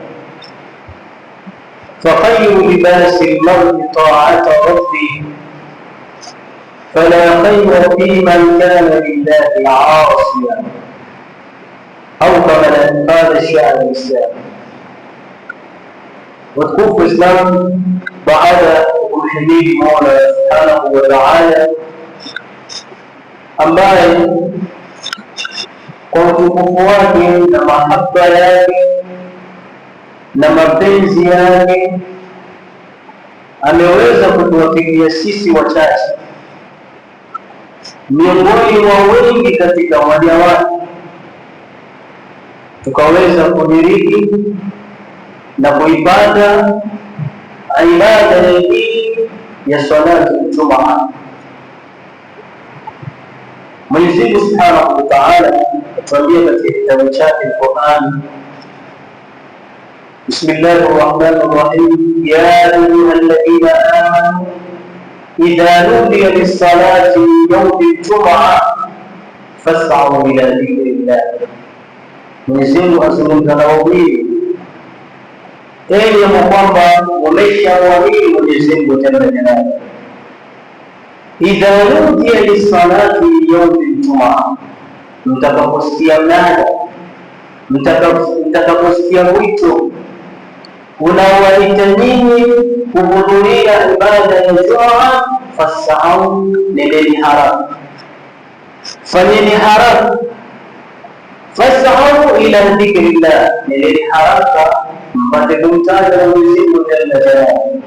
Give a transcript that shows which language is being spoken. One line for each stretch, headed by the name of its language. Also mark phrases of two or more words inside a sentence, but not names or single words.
Arabic: فخير لباس المرء طاعة ربه، فلا خير في من كان لله عاصيا، أو كما قال الشاعر الإسلامي. وتكون الإسلام بعد
Swahili: kumhimidi Mola
Arabic: سبحانه وتعالى
Swahili: ambaye kwa utukufu wake na mahaba yake na mapenzi yake ameweza kutuwafikia sisi wachache miongoni mwa wengi katika waja wake, tukaweza kudiriki na kuipata ibada hii ya salatu Ijumaa. Mwenyezi Mungu
Arabic: سبحانه وتعالى
Swahili: atuambia katika kitabu chake Qur'an,
Arabic: بسم الله الرحمن الرحيم، يا أيها الذين آمنوا إذا نودي للصلاة يوم الجمعة فاسعوا إلى ذكر الله.
Swahili: Mwenyezi Mungu azungumza na waumini, enyi ambao kwamba wameshamwamini Mwenyezi Mungu
Arabic: جل جلاله، إذا نودي للصلاة يوم الجمعة,
Swahili: mtakaposikia mnada, mtakaposikia wito unaowaita nyinyi kuhudhuria ibada ya Ijumaa, fas'au, nendeni haraka, fanyeni haraka,
Arabic: فاسعوا إلى ذكر الله,
Swahili: nendeni haraka mpate kumtaja Mwenyezi Mungu
Arabic: جل جلاله.